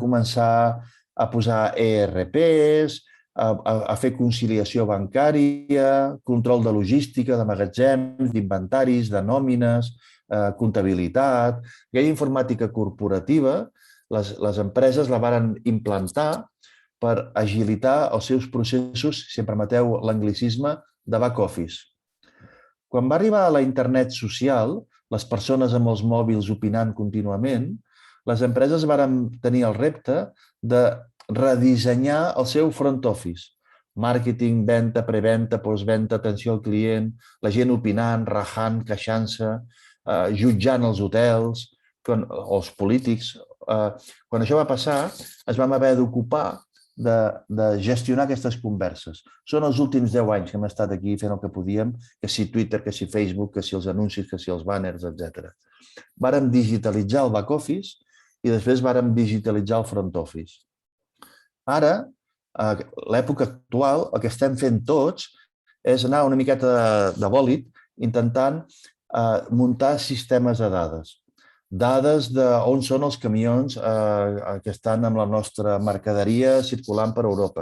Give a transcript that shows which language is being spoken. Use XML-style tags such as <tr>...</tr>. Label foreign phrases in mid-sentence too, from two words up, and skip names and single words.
<ca>Van començar a posar ERPs, a fer conciliació bancària, control de logística, de magatzems, d'inventaris, de nòmines, comptabilitat. Aquella informàtica corporativa, les empreses la varen implantar per agilitar els seus processos, si em permeteu l'anglicisme, de</ca> <en>back office.</en> <ca>Quan va arribar a la internet social, les persones amb els mòbils opinant contínuament, les empreses varen tenir el repte de redissenyar el seu</ca> <en>front office.</en> <ca>Màrqueting, venda, preventa, postventa, atenció al client, la gent opinant, rajant, queixant-se, jutjant els hotels, els polítics. Quan això va passar, es vam haver d'ocupar de gestionar aquestes converses. Són els últims 10 anys que hem estat aquí fent el que podíem, que si Twitter, que si Facebook, que si els anuncis, que si els banners, etc. Vàrem digitalitzar el</ca> <en>back office</en> <ca>i després vàrem digitalitzar el</ca> <en>front office.</en> <ca>Ara, a l'època actual, el que estem fent tots és anar una miqueta de bòlit intentant muntar sistemes de dades. Dades d'on són els camions que estan amb la nostra mercaderia circulant per Europa.</ca>